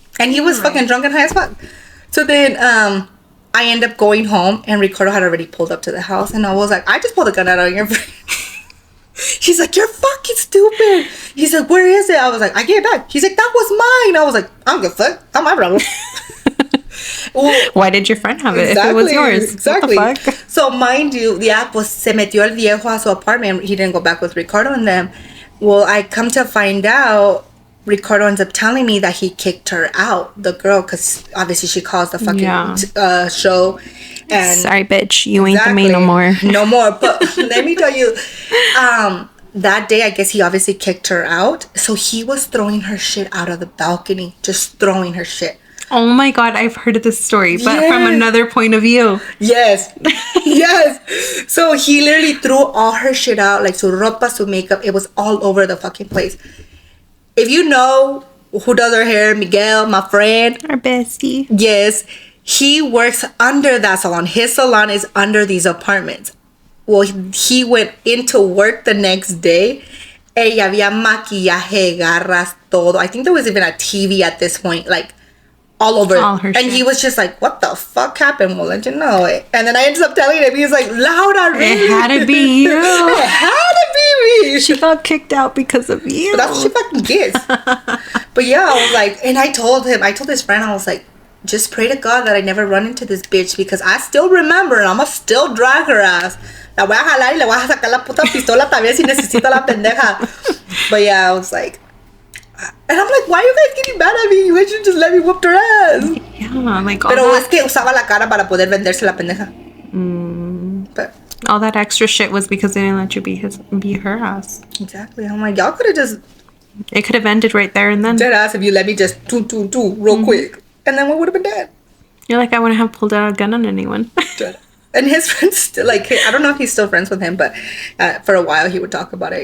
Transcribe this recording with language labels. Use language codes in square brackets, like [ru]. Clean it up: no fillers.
[en] And he was fucking drunk and high as fuck. So then I end up going home, and Ricardo had already pulled up to the house, and I was like, I just pulled the gun out of your He's like, you're fucking stupid. He's like, where is it? I was like, I gave it back. He's like, that was mine. I was like, I don't give a fuck. Not my problem. Well, why did your friend have it if it was yours? Exactly. What the fuck? So mind you, [es] pues se metió el viejo a su apartment. [en] He didn't go back with Ricardo and them. Well, I come to find out, Ricardo ends up telling me that he kicked her out, the girl, because obviously she calls the fucking show. And sorry, bitch, you ain't the main no more. No more. But let me tell you, that day, I guess he obviously kicked her out. So he was throwing her shit out of the balcony, just throwing her shit. Oh my God, I've heard of this story, but from another point of view. Yes. Yes. So he literally threw all her shit out, like [es] su ropa, su [en] makeup. It was all over the fucking place. If you know who does her hair, Miguel, my friend. Our bestie. Yes. He works under that salon. His salon is under these apartments. Well, he went into work the next day. [es] Ella había maquillaje, garras, todo. [en] I think there was even a TV at this point, like all over. All her and shit. he was just like, what the fuck happened? We'll let you know it. And then I ended up telling him, he was like, Laura, really? It had to be you. It had to be me. She got kicked out because of you. But that's what she fucking gets. But yeah, I was like, and I told his friend, I was like, just pray to God that I never run into this bitch, because I still remember and I'm gonna still drag her ass. [es] La voy a jalar y le voy a sacar la puta pistola también si necesito la pendeja. [en] But yeah, I was like, and I'm like, why are you guys getting mad at me? You guys should just let me whoop her ass. Yeah, like all [es] Pero [en] that. [es] es que usaba la cara para poder venderse la pendeja. [en] But All that extra shit was because they didn't let you be her ass. exactly, I'm like, y'all could have just It could have ended right there and then. dead ass if you let me just do real quick, and then we would have been dead. You're like, I wouldn't have pulled out a gun on anyone. And his friends still, like, I don't know if he's still friends with him, but for a while he would talk about it.